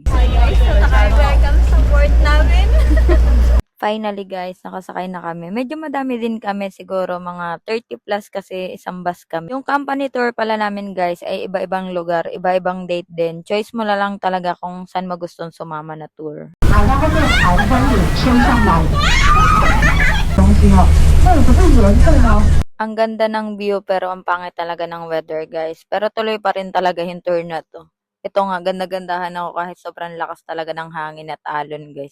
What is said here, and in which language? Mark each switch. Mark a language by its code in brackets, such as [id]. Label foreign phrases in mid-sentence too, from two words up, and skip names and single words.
[en] Hi guys, so welcome [tl] sa port namin. Finally guys, nakasakay na kami. Medyo madami din kami siguro mga 30 plus kasi isang bus kami. Yung [en] company tour [tl] pala namin guys ay iba-ibang lugar, iba-ibang date din. Choice mo na lang talaga kung saan mo gustong sumama na tour. [zh] 把那个面朝风里升上来。东西哦，那不是颜色吗？ [tl] Ang ganda ng view pero ang pangit talaga ng [en] weather guys. [tl] Pero tuloy pa rin talaga yung tour na to. Ito nga, ganda-gandahan ako kahit sobrang lakas talaga ng hangin at alon guys.